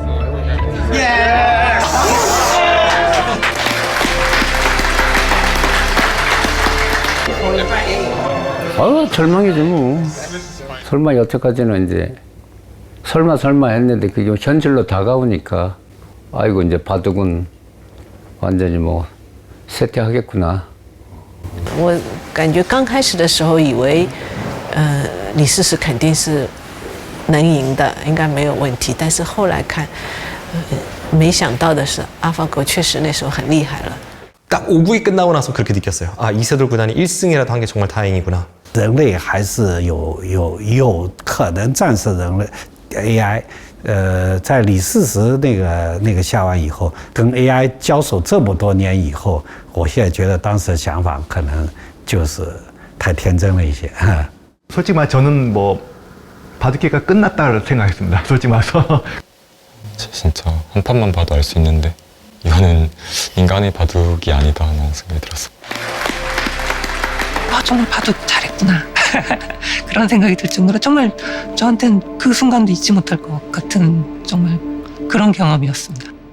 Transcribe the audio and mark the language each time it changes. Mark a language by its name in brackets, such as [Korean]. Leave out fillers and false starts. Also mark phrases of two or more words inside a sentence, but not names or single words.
[Korean] 절망이지 뭐. 설마 여태까지는 이제 설마 했는데 그게 현실로 다가오니까 아이고 이제 바둑은 완전히 뭐 쇠퇴하겠구나. [Chinese] 我感觉刚开始的时候以为，李世石肯定是能赢的，应该没有问题。但是后来看，没想到的是，AlphaGo确实那时候很厉害了。 [Korean] 딱 5구이 끝나고 나서 그렇게 느꼈어요. 아, 이세돌 구단이 1승이라도 한 게 정말 다행이구나. [Chinese] 人类还是有可能战胜人类 AI。在李世石那个下完以后，跟 AI 交手这么多年以后，我现在觉得当时的想法可能就是太天真了一些。 [Korean] 솔직히 말 저는 뭐 바둑계가 끝났다고 생각했습니다. 솔직히 말해서. 진짜 한 판만 봐도 알 수 있는데 이거는 인간의 바둑이 아니다 하는 생각이 들었어. 정말 바둑 잘했구나. 그런 생각이 들 정도로 정말 저한테는 그 순간도 잊지 못할 것 같은 정말 그런 경험이었습니다.